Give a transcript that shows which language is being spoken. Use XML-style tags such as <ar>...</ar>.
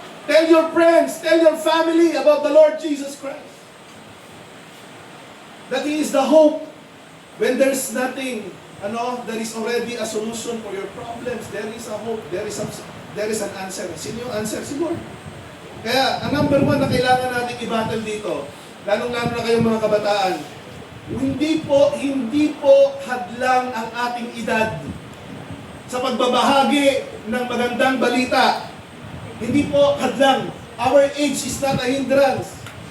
<en>Tell your friends, tell your family about the Lord Jesus Christ. That He is the hope. When there's nothing, there is already a solution for your problems. There is a hope. There is an answer.</en> <tl>Sino yung answer? Si Lord. Kaya, ang number one na kailangan natin i-battle dito, lalong-lalo na kayong mga kabataan, hindi po hadlang ang ating edad sa pagbabahagi ng magandang balita. Hindi po hadlang.</tl> <en>Our age is not a hindrance.</en>